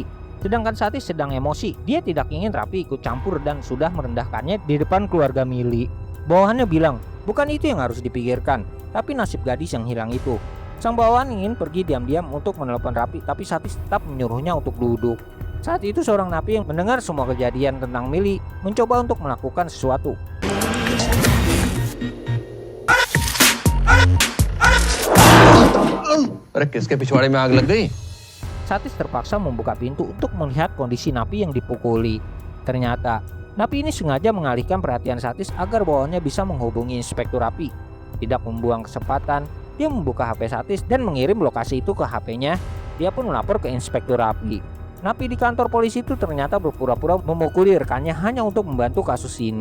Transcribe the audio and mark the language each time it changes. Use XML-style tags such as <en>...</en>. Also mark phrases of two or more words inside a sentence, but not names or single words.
<id>Sedangkan Satis sedang emosi, dia tidak ingin Rapi ikut campur dan sudah merendahkannya di depan keluarga Mili. Bawahannya bilang, bukan itu yang harus dipikirkan, tapi nasib gadis yang hilang itu. Sang bawahan ingin pergi diam-diam untuk menelepon Rapi, tapi Satis tetap menyuruhnya untuk duduk. Saat itu seorang napi yang mendengar semua kejadian tentang Mili mencoba untuk melakukan sesuatu.</id> <hi>अरे किसके पिछवाड़े में आग लग गई?</hi> <id>Satis terpaksa membuka pintu untuk melihat kondisi napi yang dipukuli. Ternyata, napi ini sengaja mengalihkan perhatian Satis agar bawahannya bisa menghubungi Inspektur Rapi. Tidak membuang kesempatan, dia membuka HP Satis dan mengirim lokasi itu ke HP-nya. Dia pun melapor ke Inspektur Rapi. Napi di kantor polisi itu ternyata berpura-pura memukuli rekannya hanya untuk membantu kasus ini.</id>